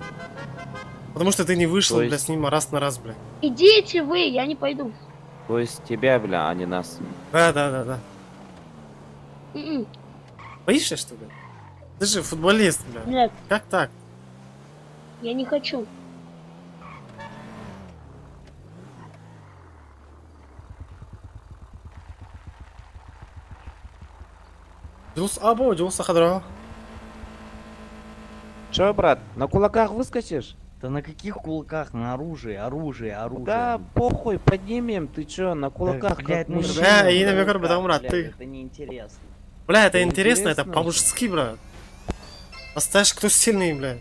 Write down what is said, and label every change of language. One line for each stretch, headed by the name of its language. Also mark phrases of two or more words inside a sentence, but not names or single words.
Russian: Потому что ты не вышел, То есть- бля, с ним раз на раз, бля. Идите вы, я не пойду. То есть тебя, бля, а не нас. Да. М-м. Боишься, что ли? Ты же футболист, бля. Нет, Как так? я не хочу. Дюс або, дюс хадро. Че, брат, на кулаках выскочишь? Да на каких кулаках? На оружие. Да, похуй, поднимем. Ты чё, на кулаках, блядь, как ну мужчина? Бля, и на Блядь, векор бедам рад, блядь, ты. Это неинтересно. Бля, это Это интересно, это интересно. по-мужски, брат. Оставишь, кто сильный, бля.